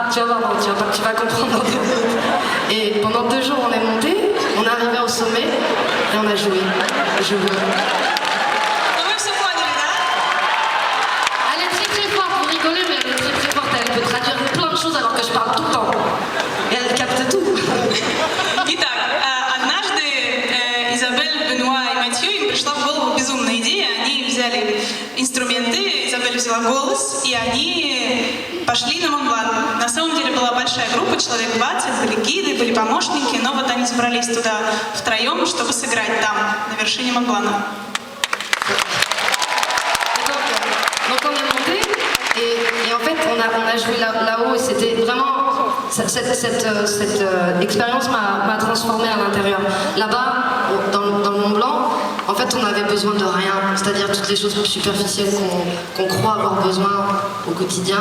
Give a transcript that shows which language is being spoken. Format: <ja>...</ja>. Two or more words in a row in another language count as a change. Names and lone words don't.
<fr>Tu vas voir, tu vas comprendre. Et pendant 2 jours, on est monté. On est arrivé au sommet et on a joué. Elle est très très forte, vous rigolez, mais elle est très très forte. Elle peut traduire plein de choses alors que je parle tout le temps. Et elle capte tout.</fr> <ru>Итак, однажды Изабель, Бенуа и Матью, им пришла в голову безумная идея. Они взяли инструменты, Изабель взяла голос, и они пошли на Монблан. На самом деле была большая группа, человек 20, были гиды, были помощники, но вот они собрались туда втроем, чтобы сыграть там, на вершине Монблана.</ru> <fr>Donc on est monté et en fait on a joué là-haut et c'était vraiment cette expérience m'a transformée à l'intérieur. Là-bas, dans le Mont Blanc, en fait on avait besoin de rien, c'est-à-dire toutes les choses superficielles qu'on croit avoir besoin au quotidien.</fr>